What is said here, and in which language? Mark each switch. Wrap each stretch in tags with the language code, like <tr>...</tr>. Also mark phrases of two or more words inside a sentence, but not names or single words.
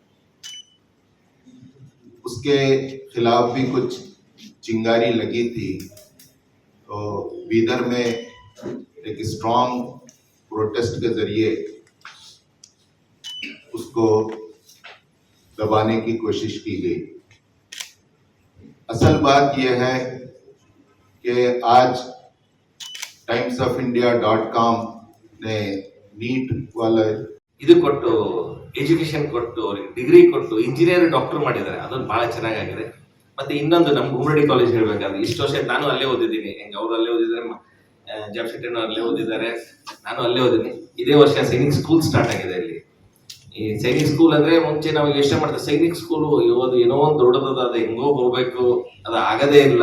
<hi>उसके खिलाफ भी कुछ चिंगारी लगी थी, तो बीदर में एक</hi> <en>strong protest</en> <hi>के जरिए उसको दबाने की कोशिश की गई। असल बात यह है कि आज timesofIndia.com ने नीट वाला</hi> <kn>ಇದು ಕೊಟ್ಟು ಎಜುಕೇಶನ್ ಕೊಟ್ಟು ಡಿಗ್ರಿ ಕೊಟ್ಟು</kn> <en>engineer doctor</en> <kn>ಮಾಡಿದ್ದಾರೆ, ಅದೊಂದು ಬಹಳ ಚೆನ್ನಾಗಿದೆ। ಮತ್ತೆ ಇನ್ನೊಂದು ನಮ್ಮ ಗುಮ್ಮಡಿ ಕಾಲೇಜ್ ಹೇಳ್ಬೇಕಾದ್ರೆ ಇಷ್ಟು ವರ್ಷ ನಾನು ಅಲ್ಲೇ ಓದಿದ್ದೀನಿ, ಅವರು ಅಲ್ಲೇ ಓದಿದ್ದಾರೆ, ಜಾಬ್ ಅಲ್ಲೇ ಓದಿದ್ದಾರೆ, ನಾನು ಅಲ್ಲೇ ಓದಿದ್ದೀನಿ। ಇದೇ ವರ್ಷ ಸೈನಿಕ್ ಸ್ಕೂಲ್ ಸ್ಟಾರ್ಟ್ ಆಗಿದೆ ಇಲ್ಲಿ। ಈ ಸೈನಿಕ್ ಸ್ಕೂಲ್ ಅಂದ್ರೆ ಮುಂಚೆ ನಾವು ಯೋಚನೆ ಮಾಡ್ತೀವಿ, ಸೈನಿಕ್ ಸ್ಕೂಲ್ ಇವತ್ತು ಏನೋ ಒಂದು ದೊಡ್ಡದ, ಅದು ಹೆಂಗೋ ಹೋಗ್ಬೇಕು, ಅದು ಆಗದೇ ಇಲ್ಲ।</kn>